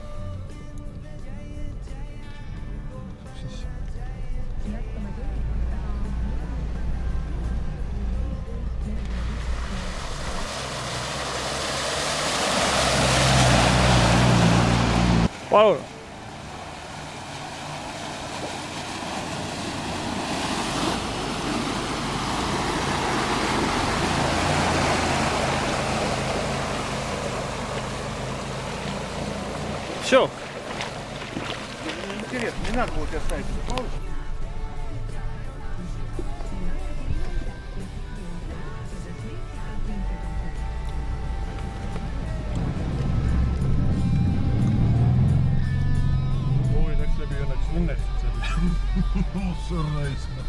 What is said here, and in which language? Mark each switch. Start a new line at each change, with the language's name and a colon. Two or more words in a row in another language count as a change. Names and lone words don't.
Estonian: Siis. Palun!
Russian: Все. Интересно, не надо было тебя ставить на паузу.
Estonian: Oi, läks läbi õnneks see. Sõrrais.